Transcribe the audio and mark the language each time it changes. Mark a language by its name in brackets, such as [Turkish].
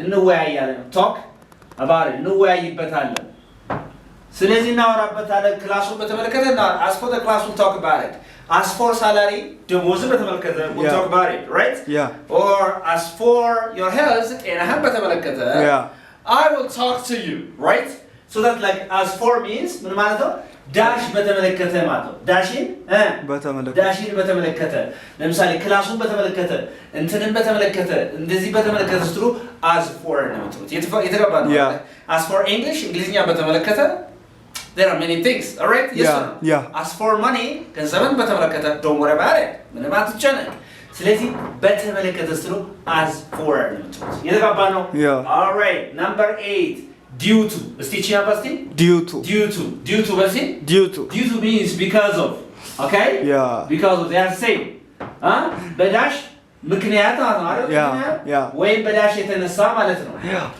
[Amharic] እንወያያለን። [English] Talk about it. [Amharic] እንወያይበታለን። ስለዚህ እናወራበታለን። ክላሱን በተመለከተ [English] as for the class we'll talk about it. as for salary [Amharic] ደሞዝን በተመለከተ [English] we'll Yeah. talk about it, right? Yeah. Or as for your health [Amharic] ጤናህን በተመለከተ [English] Yeah. I will talk to you, right? So that like as for means [Amharic] ምን ማለት ነው? ዳሽ በተመለከተ ማለት ነው። ዳሽን በተመለከተ ዳሽን በተመለከተ ለምሳሌ ክላሱን በተመለከተ እንትንን በተመለከተ እንደዚህ በተመለከተ ስትሉ as for ነው የምትሉት። የተገባ ነው። [English] Yeah. As for English [Amharic] እንግሊዝኛ በተመለከተ [English] there are many things, all right? Yes. Yeah, or no? yeah. As for money [Amharic] ገንዘብን በተመለከተ [English] don't worry about it. [Amharic] ምንም አትጨነቅ። ስለዚህ በተመለከተ ስትሉ as for ነው የምትሉት። የተገባ ነው። [English] Yeah. All right. Number 8 due to እስቲ ቺ አባስቲ due to due to በሲ due to due to means because of, okay? Yeah. Because of they are the same. [Amharic] በዳሽ ምክንያት ማለት ነው አይደል? [English] Yeah, [Amharic] ምክንያት [English] yeah. [Amharic] ወይም በዳሽ የተነሳ ማለት ነው። [English] Yeah.